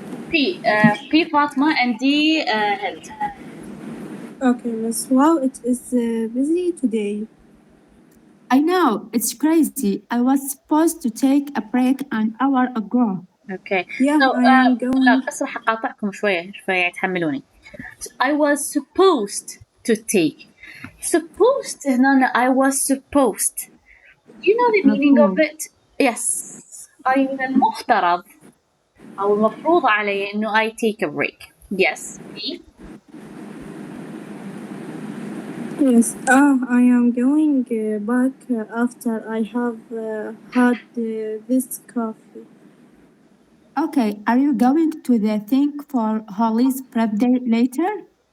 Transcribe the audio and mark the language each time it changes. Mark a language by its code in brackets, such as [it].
[en] P Fatma and D Hind. Okay, miss. Wow, it is busy today. I know, it's crazy. I was supposed to take a break an hour ago. Okay. Yeah, So, I am going. [ar] بس راح أقاطعكم شوية يتحملوني. [en] I was supposed to take. Supposed [ar] هنا [en] I was supposed. You know the meaning of it? Yes. [ar] I من المفترض أو المفروض علي إنه [en] I take a break. Yes. Me? Yes, I am going back after I have had this coffee. Okay, are you going to the thing for Holly's birthday later?